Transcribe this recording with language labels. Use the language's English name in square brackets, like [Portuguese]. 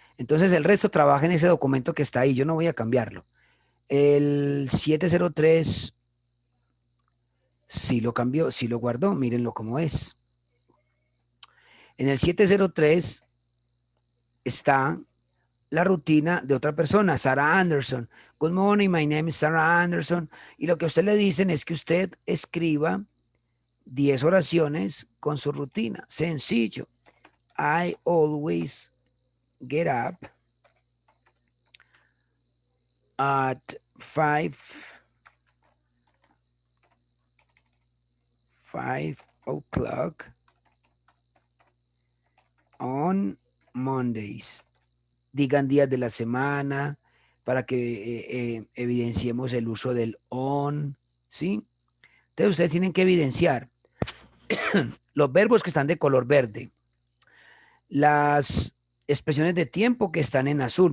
[Spanish] Entonces el resto trabaja en ese documento que está ahí. Yo no voy a cambiarlo. El 703 sí lo cambió, sí lo guardó. Mírenlo cómo es. En el 703 está la rutina de otra persona, Sarah Anderson. [English] Good morning, my name is Sarah Anderson. [Spanish] Y lo que a usted le dicen es que usted escriba 10 oraciones con su rutina. Sencillo. [English] I always get up at 5 o'clock on Mondays. [Spanish] Digan días de la semana para que evidenciemos el uso del on, ¿sí? Entonces ustedes tienen que evidenciar los verbos que están de color verde, las expresiones de tiempo que están en azul.